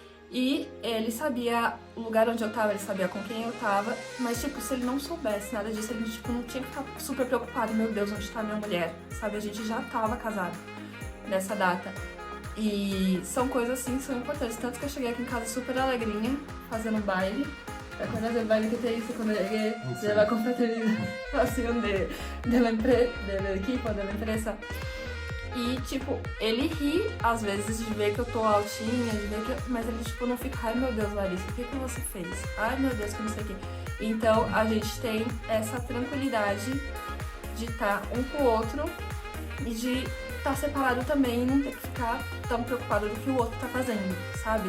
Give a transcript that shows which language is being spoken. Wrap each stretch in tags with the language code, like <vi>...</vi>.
<pt>E ele sabia o lugar onde eu tava, ele sabia com quem eu tava, mas, tipo, se ele não soubesse nada disso, ele, tipo, não tinha que ficar super preocupado, meu Deus, onde tá minha mulher, sabe? A gente já tava casado nessa data. E são coisas, assim, que são importantes. Tanto que eu cheguei aqui em casa super alegrinha, fazendo baile.</pt> <es>Quando el baile que te hice cuando llegué de la confraternización del equipo, de la empresa.</es> <pt>E, tipo, ele ri, às vezes, de ver que eu tô altinha, mas ele, tipo, não fica, ai, meu Deus, Larissa, o que você fez? Ai, meu Deus, que não sei o quê. Então, a gente tem essa tranquilidade de estar um com o outro e de estar separado também e não ter que ficar tão preocupado do que o outro tá fazendo, sabe?</pt>